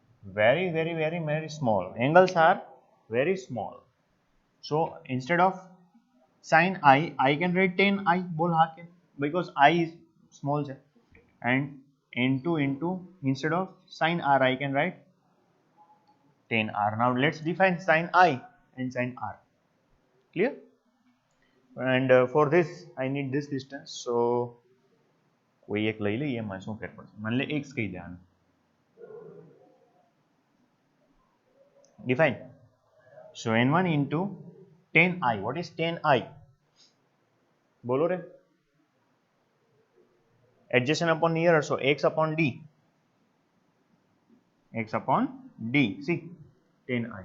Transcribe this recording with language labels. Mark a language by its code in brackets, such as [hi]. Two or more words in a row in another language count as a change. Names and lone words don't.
[en] very small. Angles are very small. So instead of sin I can write tan I. [hi] बोल हाँ के [en] because I is small है. And n2 into instead of sin r I can write tan r. Now let's define sin I and sin r. Clear? And for this I need this distance. [hi] So कोई एक ले लिए मैं [gu] શું ફેર પડશે [hi] मान ले x [gu] કહી દેવાનું. [en] Define. So n1 into tan I. What is tan I? [hi] बोलो रे. [en] Adjacent upon nearer. So x upon d. X upon d. See tan I.